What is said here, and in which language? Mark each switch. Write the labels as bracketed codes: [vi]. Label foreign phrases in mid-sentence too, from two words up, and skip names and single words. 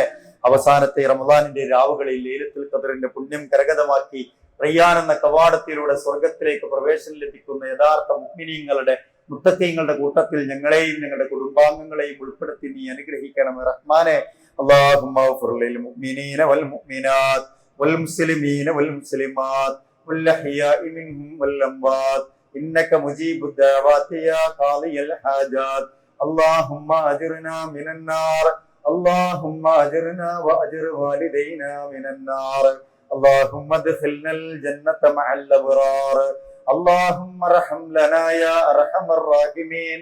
[ml] അവസാനത്തെ റമദാനിന്റെ രാവുകളിൽ ലൈലത്തുൽ ഖദറിന്റെ പുണ്യം കരഗതമാക്കി റയ്യാൻ എന്ന കവാടത്തിലൂടെ സ്വർഗത്തിലേക്ക് പ്രവേശനം ലഭിക്കുന്ന യഥാർത്ഥ മുഅ്മിനീങ്ങളുടെ, മുത്തഖീങ്ങളുടെ കൂട്ടത്തിൽ ഞങ്ങളെയും ഞങ്ങളുടെ കുടുംബാംഗങ്ങളെയും ഉൾപ്പെടുത്തി നീ അനുഗ്രഹിക്കണമേ റഹ്മാനെ. [ar] اللهم اغفر للمؤمنين والمؤمنات والمسلمين والمسلمات والأحياء منهم والأموات إنك مجيب الدعوات يا قاضي الحاجات. اللهم أجرنا من النار، اللهم أجرنا وأجر والدينا من النار. اللهم ادخلنا الجنة مع الأبرار. اللهم ارحم لنا يا أرحم الراحمين.